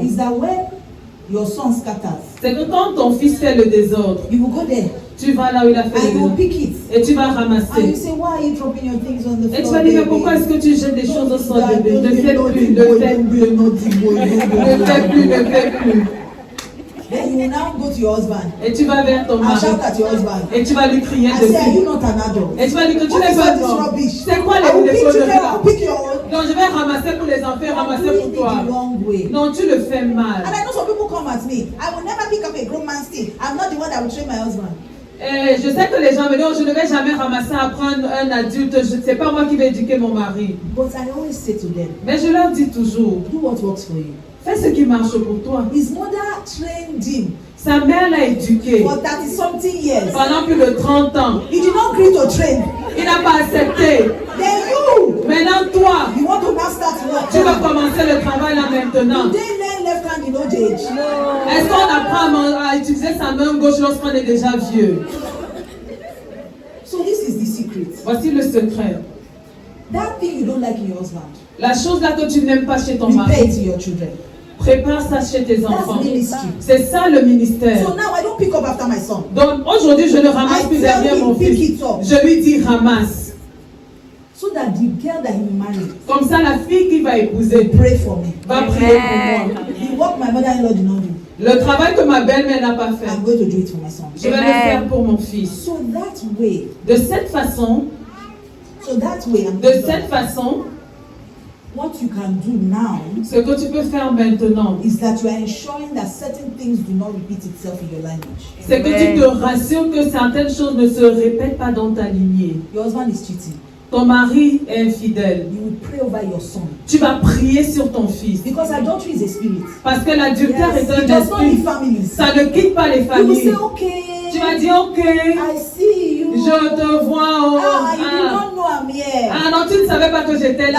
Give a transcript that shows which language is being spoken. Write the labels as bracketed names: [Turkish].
[English] is that when your son scatters, [French] c'est que quand ton fils fait le désordre, [English] you will go there. [French] Tu vas là où il a fait le désordre. Et tu vas ramasser. [English] And you say, why are you dropping your things on the floor? [French] Et tu vas dire, mais pourquoi est-ce que tu jettes des choses au sol, bébé? Ne fais plus, ne fais plus, ne fais plus, ne fais plus. [English] Then you will now go to your husband. [French] Et tu vas vers ton mari. [English] Shout at your husband. [French] Et tu vas lui crier dessus. [English] Say, are you not an adult? [French] Et tu vas dire que tu n'es pas bon. C'est quoi les choses de là? Non, je vais ramasser pour les enfants, ramasser pour toi. Non, tu le fais mal. [English] And I know some people come at me. I will never pick up a grown man's thing. I'm not the one that will train my husband. [French] Je sais que les gens me disent, je ne vais jamais ramasser à prendre un adulte, c'est pas moi qui vais éduquer mon mari. [English] But I always say to them, [French] mais je leur dis toujours, [English] do what works for you. [French] Fais ce qui marche pour toi. [English] His mother trained him. [French] Sa mère l'a éduqué. [English] For 30-something years. [French] Pendant plus de 30 ans. [English] He did not agree to train. [French] Il n'a pas accepté. [English] Then you. [French] Maintenant toi. [English] You want to now start work. [French] Tu vas commencer le travail là maintenant. [English] They learn left hand in old age. No. [French] Est-ce qu'on apprend à utiliser sa main gauche lorsqu'on est déjà vieux? [English] So this is the secret. [French] Voici le secret. [English] That thing you don't like in your husband. [French] La chose là que tu n'aimes pas chez ton mari. [English] Prepare it to your children. [French] Prépare ça chez tes enfants. C'est ça le ministère. [English] So now I don't pick up after my son. [French] Donc aujourd'hui je ne ramasse plus derrière mon fils. Je lui dis ramasse. [English] So that the girl that he will marry. [French] Comme ça la fille qu'il va épouser. [English] Pray for me. [French] Va prier pour moi. [English] The work my mother-in-law did not do. [French] Le travail que ma belle-mère n'a pas fait. [English] I'm going to do it for my son. [French] Je vais le faire pour mon fils. [English] So that way. [French] De cette façon. De cette façon. [English] What you can do now, [French] ce que tu peux faire maintenant, [English] is that you are ensuring that certain things do not repeat itself in your lineage. [French] C'est que tu te rassures que certaines choses ne se répètent pas dans ta lignée. [English] Your husband is cheating. [French] Ton mari est infidèle. [English] You will pray over your son. [French] Tu vas prier sur ton fils. [English] Because adultery is a spirit. [French] Parce que l'adultère est un esprit. Ça ne quitte pas les familles. [English] You will say, okay. [French] Tu vas dire ok. [English] I see you. [French] Je te vois. [English] You did not know I'm here. [French] Non, tu ne savais pas que j'étais là.